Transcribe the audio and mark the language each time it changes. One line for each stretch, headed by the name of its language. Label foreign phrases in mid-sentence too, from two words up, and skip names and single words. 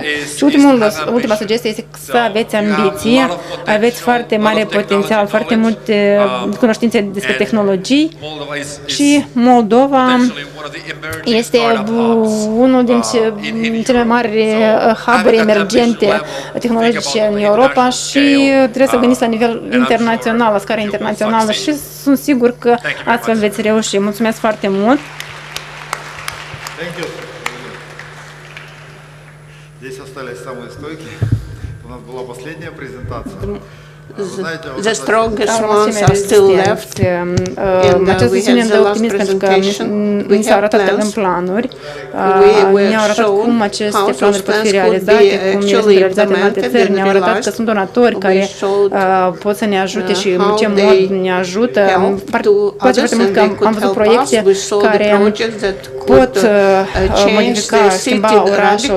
Romanian: Și ultima sugestie este să aveți ambiție, aveți foarte mare potențial, foarte multe cunoștințe despre tehnologii și Moldova este unul din cele mai mari hub-uri emergente tehnologice în Europa și trebuie să gândiți la nivel internațional, la scară internațională și sunt sigur că astfel veți reuși. Mulțumesc foarte mult!
Russian: Здесь остались самые стойкие. У нас была последняя презентация.
English: The strongest ones are still left, and we have the last presentation. We have plans. We
Romanian: ne-au arătat cum aceste planuri pot fi realizate, cum ele sunt realizate în alte țări, ne-au arătat că sunt donatori care pot să ne ajute și în ce mod ne ajută. Place foarte mult că am văzut proiecte care pot modifica, schimba orașul.